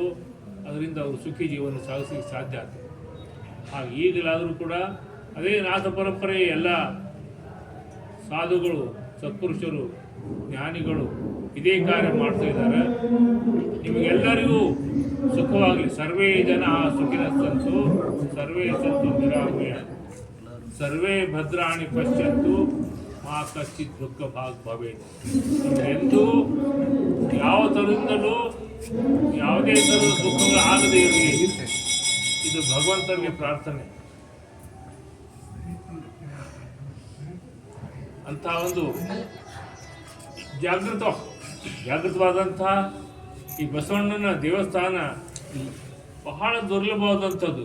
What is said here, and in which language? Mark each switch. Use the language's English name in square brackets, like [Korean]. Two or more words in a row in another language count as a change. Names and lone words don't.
[Kannada] ಅದರಿಂದ ಅವರು ಸುಖಿ ಜೀವನ ಸಾಗಿಸಲಿಕ್ಕೆ ಸಾಧ್ಯ ಆಗ್ತದೆ. ಹಾಗೆ ಈಗಲಾದರೂ ಕೂಡ ಅದೇ ನಾಥ ಪರಂಪರೆಯ ಎಲ್ಲ ಸಾಧುಗಳು, ಸತ್ಪುರುಷರು, ಜ್ಞಾನಿಗಳು ಇದೇ ಕಾರ್ಯ ಮಾಡ್ತಾ ಇದ್ದಾರೆ. ನಿಮಗೆಲ್ಲರಿಗೂ ಸುಖವಾಗಲಿ. [Sanskrit] ಸರ್ವೇ ಜನ ಸುಖಿನಃ ಸಂತು ಸರ್ವೇ ಸಂತು ನಿರಾಮಯ ಸರ್ವೇ ಭದ್ರಾಣಿ ಪಶ್ಯಂತು ಮಾ ಕಶ್ಚಿತ್ ದುಃಖ ಭಾಗ್ ಭವೇತ್. [Kannada] ಎಂದೂ ಯಾವ ಥರದಿಂದಲೂ ಯಾವುದೇ ಥರದ ದುಃಖಗಳು ಆಗದೇ ಇರಲಿ. ಇದು ಭಗವಂತನಿಗೆ ಪ್ರಾರ್ಥನೆ. ಅಂಥ ಒಂದು ಜಾಗೃತವಾದಂಥ ಈ ಬಸವಣ್ಣನ ದೇವಸ್ಥಾನ ಬಹಳ ದುರ್ಲಭವಾದಂಥದ್ದು.